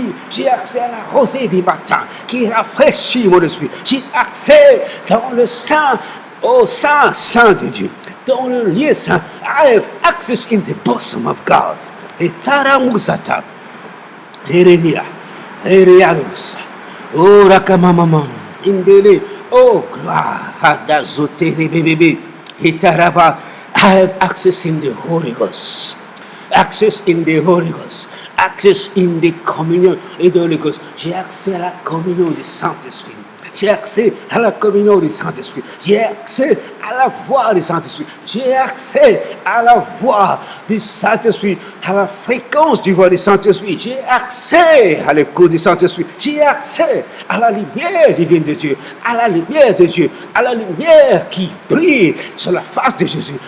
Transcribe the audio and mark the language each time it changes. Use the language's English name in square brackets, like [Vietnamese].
[French] J'ai accès à la rosée du matin qui rafraîchit mon esprit. J'ai accès dans le Saint, au Saint de Dieu. Dans le lieu saint. [English] I have access in the bosom of God. Et Taramuzata. Eredia. Erianos, oh Rakamamam, Indele, oh gloire, Hadazotere bébé, Itaraba. I have access in the Holy Ghost, access in the Holy Ghost, access in the communion in the Holy Ghost. [French] J'ai accès à la communion du Saint-Esprit. J'ai accès à la communion du Saint-Esprit. J'ai accès à la voix du Saint-Esprit. J'ai accès à la voix du Saint-Esprit, à la fréquence du voix du Saint-Esprit. J'ai accès à l'écoute du Saint-Esprit. J'ai accès à la lumière divine de Dieu, à la lumière de Dieu, à la lumière qui brille sur la face de Jésus.